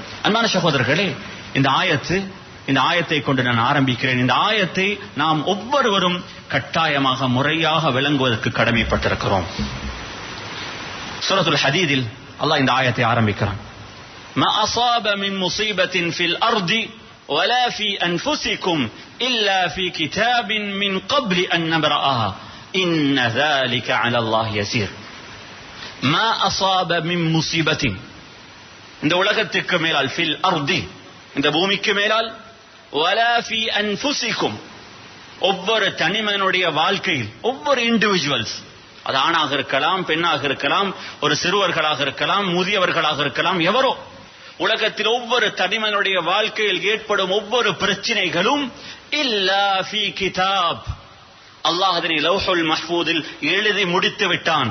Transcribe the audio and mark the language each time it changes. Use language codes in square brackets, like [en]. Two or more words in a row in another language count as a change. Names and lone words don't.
[ta] அன்பான சகோதரர்களே, இந்த ஆயத்தை கொண்டு நான் ஆரம்பிக்கிறேன். இந்த ஆயத்தை நாம் ஒவ்வொருவரும் கட்டாயமாக முறையாக விளங்குவதற்கு கடமைப்பட்டிருக்கிறோம். சூரத்துல் ஹதீதில் அல்லாஹ் இந்த ஆயத்தை ஆரம்பிக்கிறான். [ar] ما أصاب من مصيبة في الأرض ولا في أنفسكم إلا في كتاب من قبل أن نبرأها إن ذلك على الله يسير. ما أصاب من مصيبة, [ta] இந்த உலகத்துக்கு மேலால், [ar] في الأرض [ta] இந்த பூமிக்கு மேலால், [ar] ولا في أنفسكم [ta] ஒவ்வொரு தனிமனுடைய வாழ்க்கையில், ஒவ்வொரு இண்டிவிஜுவல்ஸ், அது ஆணாக இருக்கலாம், பெண்ணாக இருக்கலாம், ஒரு சிறுவர்களாக இருக்கலாம், முதியவர்களாக இருக்கலாம், எவரோ உலகத்தில் ஒவ்வொரு தனிமனுடைய வாழ்க்கையில் ஏற்படும் ஒவ்வொரு பிரச்சனைகளும் [ar] إلا في كتاب, [ta] அல்லாஹ் அதனை [ar] اللوح المحفوظ [ta] எழுதி முடித்து விட்டான்.